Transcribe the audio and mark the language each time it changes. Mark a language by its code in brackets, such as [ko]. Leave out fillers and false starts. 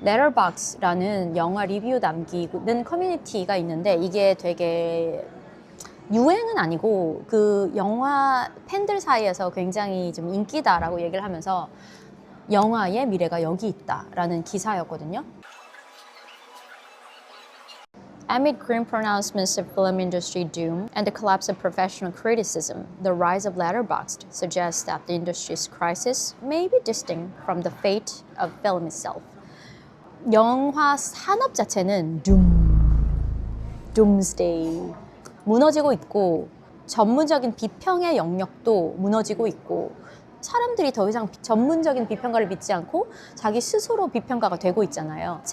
[ko] Letterboxd라는 영화 리뷰 남기는 커뮤니티가 있는데 이게 되게 유행은 아니고 그 영화 팬들 사이에서 굉장히 좀 인기다라고 얘기를 하면서 영화의 미래가 여기 있다라는 기사였거든요. [en] Amid grim pronouncements of film industry doom and the collapse of professional criticism, the rise of Letterboxd suggests that the industry's crisis may be distinct from the fate of film itself. [ko] 영화 산업 자체는 doomsday 무너지고 있고 전문적인 비평의 영역도 무너지고 있고 사람들이 더 이상 전문적인 비평가를 믿지 않고 자기 스스로 비평가가 되고 있잖아요.